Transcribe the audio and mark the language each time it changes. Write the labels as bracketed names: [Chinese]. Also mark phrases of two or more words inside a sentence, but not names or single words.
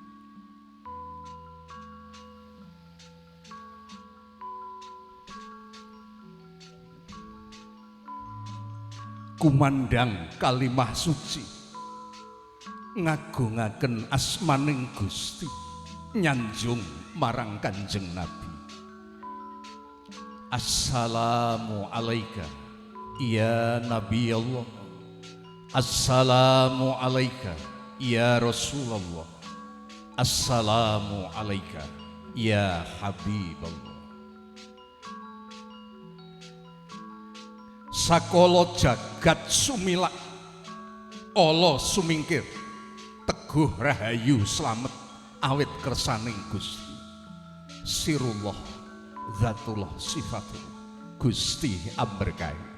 [Javanese] Kumandang kalimah suci ngagungaken asmaning Gusti nyanjung marang Kanjeng Nabi. [Arabic] السلام عليك يا نبي الله، السلام عليك يا رسول الله، السلام عليك يا حبيب الله. [Javanese] Sakala jagat sumilak ala sumingkir teguh rahayu slamet awit kersaning Gusti [Arabic] سر الله ذات الله صفة الله [Javanese] Gusti amberkahi.